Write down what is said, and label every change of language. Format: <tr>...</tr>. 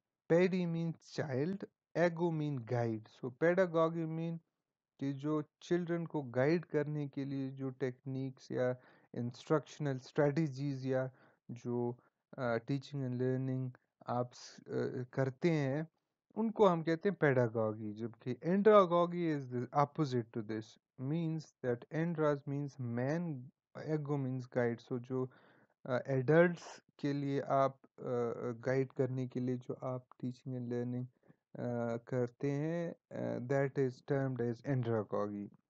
<en>Pedi means child, ego mean guide.</en> <ur>سو پیڈاگوگی مین کہ جو children کو گائیڈ کرنے کے لیے جو ٹیکنیکس یا انسٹرکشنل اسٹریٹجیز یا جو ٹیچنگ اینڈ لرننگ آپ کرتے ہیں، ان کو ہم کہتے ہیں پیڈاگوگی. جبکہ</ur> <en>Andragogy is the opposite to this, means that andras means man, ego means guide.</en> <ur>سو جو ایڈلٹس کے لیے آپ گائیڈ کرنے کے لیے جو آپ ٹیچنگ اینڈ لرننگ کرتے ہیں،</ur> <en>That is termed as andragogy.</en>